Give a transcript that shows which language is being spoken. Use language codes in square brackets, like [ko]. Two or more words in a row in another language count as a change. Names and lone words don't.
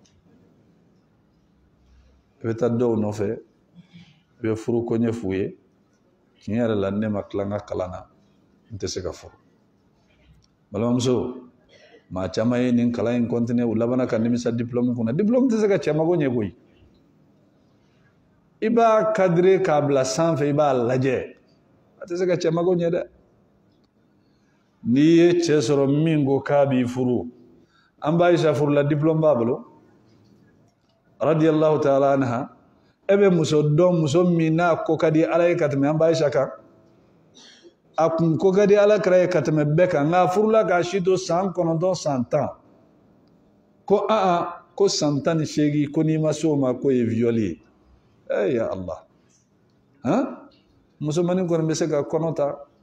[bm] i bɛ taa dɔw nɔfɛ i bɛ furu ko ɲɛ f'u ye tiɲɛ yɛrɛ la ne ma tila n ka kalan na n tɛ se ka furu balimamuso maa caman ye nin kalan in continuer u labanna ka nimisa diplôme kunna diplôme tɛ se ka cɛ mago ɲɛ koyi i b'a cadrer k'a bila sanfɛ i b'a lajɛ a tɛ se ka cɛ mago ɲɛ dɛ n'i ye cɛ sɔrɔ min ko k'a b'i furu an b'a Aisha furula diplôme b'a bolo [ar] رضي الله تعالى عنها [bm] e bɛ muso dɔn muso min n'a ko ka di ala ye ka tɛmɛ an b'a Aisha kan a kun ko ka di ala kira ye ka tɛmɛ bɛɛ kan nka furula k'a si to san 9 san 10 ko ko san 18 ko n'i ma se o ma ko ye viol ye [ar] يا الله [bm] musomanin kɔni bɛ se ka kɔnɔ ta